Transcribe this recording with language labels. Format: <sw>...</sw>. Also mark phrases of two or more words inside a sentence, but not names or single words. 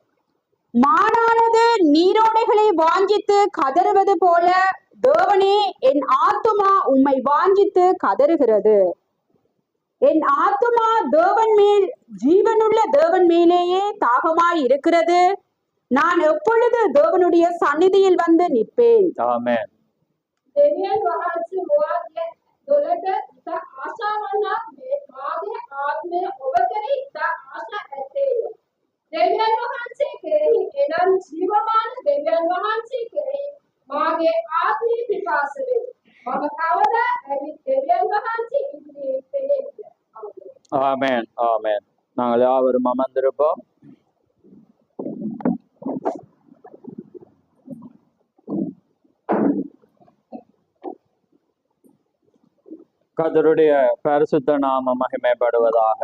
<ta>மானானது நீரோடைகளை வாஞ்சித்து கதறுவது போல தேவனே, என் ஆத்துமா உம்மை வாஞ்சித்து கதறுகிறது. என் ஆத்துமா தேவன் மேல், ஜீவனுள்ள தேவன் மேலேயே தாகமாய் இருக்கிறது. நான் எப்பொழுது தேவனுடைய சந்நிதியில் வந்து நிற்பேன். ஆமென்.</ta> <si>දෙවියන් වහන්සේ මොවාගේ දොළට ඉතා ආශාවන්නා මේ මාගේ ආත්මය ඔබ කෙරෙහි ඉතා ආශා ඇත්තේය. දෙවියන් වහන්සේ කෙරෙහි එනම් ජීවමාන දෙවියන් වහන්සේ කෙරෙහි මාගේ ආත්මය පිපාස වේ. මම කවදා ඇවිත් දෙවියන් වහන්සේ ඉදිරියේ පෙළෙයිද?</si> <ta>ஆமென். ஆமென். நாங்கள் யாவரும் அமர்ந்திருப்போம். கர்த்தருடைய பரிசுத்த நாம மகிமைப்படுவதாக.</ta>